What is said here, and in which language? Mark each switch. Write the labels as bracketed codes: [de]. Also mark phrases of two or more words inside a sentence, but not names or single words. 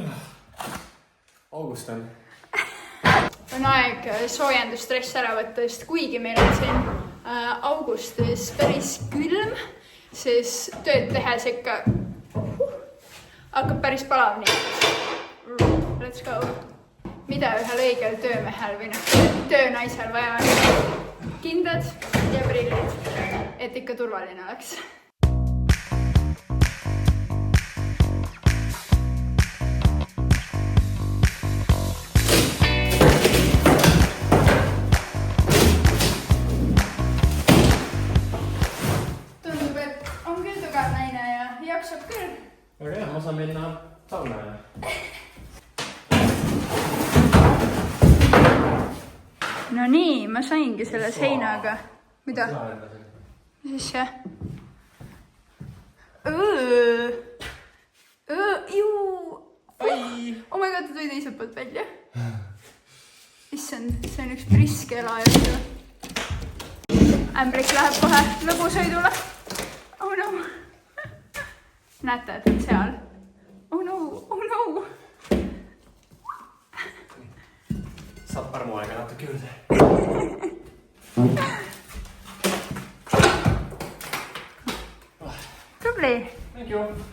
[et] Augustan. On aeg soojendusstress ära võtta, sest kuigi meil on siin augustis päris külm, siis tööd tehes ikka hakkab päris palav nii. [en] Let's go. [et] Mida ühel õigel töömehel või töönaisel vaja on? Kindad ja prillid, et ikka turvaline oleks. Tundub, et on küll tugev naine ja jaksab küll. Aga jah, ma saan minna sauna ja. No nii, ma saingi selle seinaga. Mida? Mis asja? [en] Oh my god, [et] ta tuli teiselt poolt välja. Issand, see on üks priske elaja. Ämbrik läheb kohe lõbusõidule. [en] Oh no. [et] Näete, et on seal. [en] Oh no, oh no. [et] Saab armuaega natuke juurde. Tubli. [en] Thank you.